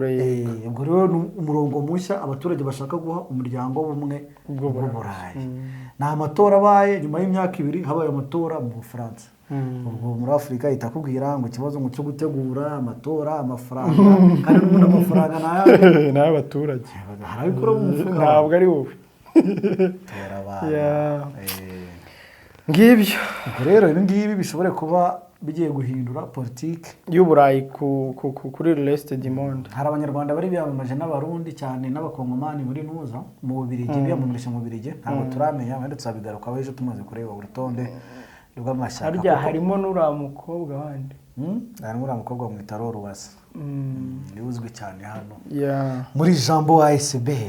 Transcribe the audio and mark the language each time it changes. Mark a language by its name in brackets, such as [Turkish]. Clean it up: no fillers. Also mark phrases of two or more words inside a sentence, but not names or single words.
[Kinyarwanda] ubwo rero umurongo mushya abaturage bashaka guha umuryango w'ubumwe bw'Uburayi na amatora abaye nyuma y'imyaka 2 habaye amatora mu Bufaransa ubwo muri Afurika itakubwira ngo ikibazo cyo gutegura amatora amafaranga kandi n'umuntu amafaranga n'abaturage harabikora mu mufuka ntabwo ari wowe ngibyo rero ibi ngibi bishobore kuba bigiye guhindura politiki y'Uburayi kuri [French] reste du monde. [Kinyarwanda] Hari abanyarwanda bari biyamamaje n'abarundi cyane n'abakongomani muri ntuza mu Bubiligi biyamamaje mu Bubiligi ntabwo turamenya wenda tuzabigaruka ejo tumaze kureba urutonde rw'amashyaka. Harya harimo n'uriya mukobwa wandi harimo uriya mukobwa mu itaro Ruwasa ni uzwi cyane hano muri Jambo ASBL.